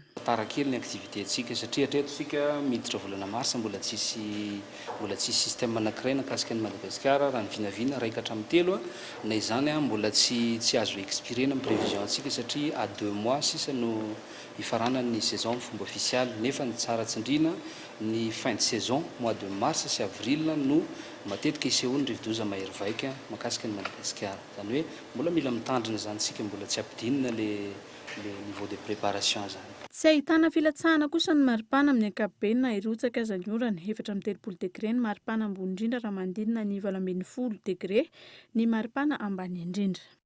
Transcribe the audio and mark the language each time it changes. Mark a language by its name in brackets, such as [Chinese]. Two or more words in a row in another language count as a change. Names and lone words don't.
[Malagasy] Tara kely ny aktiviteantsika satria hatreto sika miditra volana marsa mbola tsisy système anankiray nakasika ny Madagasikara raha ny vinavina raika hatramin'ny telo na izany mbola tsy azo expirena amin'ny prévision antsika satria [French] à 2 mois [Malagasy] sisa no hifarana ny saison fomba officialy nefa ny tsara tsindrina ny [French] fin de saison mois de mars [Malagasy] sy avril no matetika isehoany rivo-doza mahery vaika makasika ny Madagasikara zany hoe mbola mila mitandrina zany sika mbola tsy ampidinina [French] le niveau de préparation [Malagasy] zany. Tsy ahitana filatsahana kosa ny maripana amin'ny ankapobeny na irotsaka aza ny orana 7.3 degré ny maripana ambony indrindra raha mandinina ny 8.10 degré ny maripana ambany indrindra.